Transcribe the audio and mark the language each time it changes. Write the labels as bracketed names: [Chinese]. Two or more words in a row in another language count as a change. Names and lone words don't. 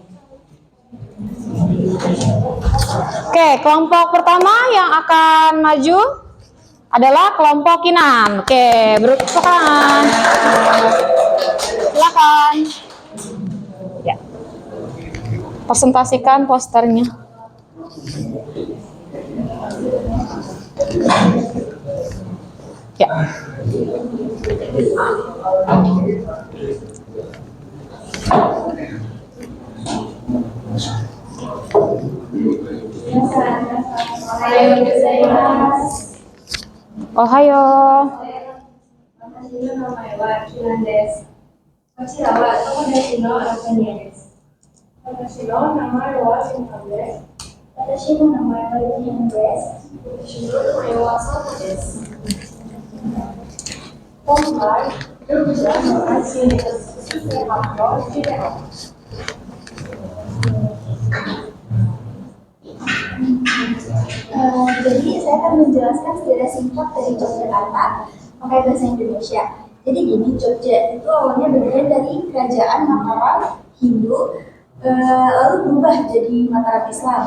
[Indonesian] Oke, kelompok pertama yang akan maju adalah kelompok Kinan. Oke, berkenan. Silakan. Ya. Presentasikan posternya. Ya. [Japanese] Ohayo. 私の名前はキランです。こちらは友達のラザニアです。私の名前はシンタンです。私の名前はユニアンです。私の名前はサトです。今回、ルールの配信です。発表して [Indonesian] Jadi saya akan menjelaskan secara singkat dari Yogyakarta pakai bahasa Indonesia. Jadi gini, Jogja itu awalnya berdiri dari kerajaan Mataram Hindu, lalu berubah jadi Mataram Islam.